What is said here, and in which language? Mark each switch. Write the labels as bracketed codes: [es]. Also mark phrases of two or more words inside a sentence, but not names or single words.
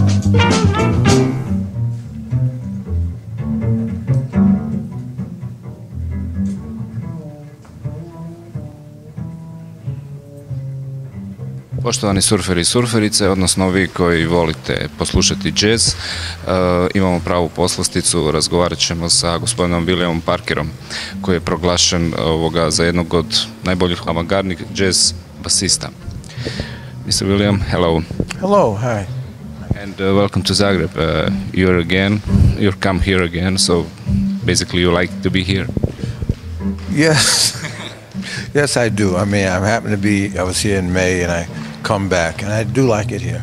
[hr] Poštovani surferi i surferice, odnosno vi koji volite poslušati džez, imamo pravu poslasticu, razgovarat ćemo sa gospodinom Wiliamom Parkerom, koji je proglašen za jednog od najboljih avangardnih džez basista. [en] Mr. Wiliam, hello. Hello, hi. And welcome to Zagreb. You've come here again, so basically you like to be here. Yes, yes I do. I mean, I was here in May and I come back, and I do like it here.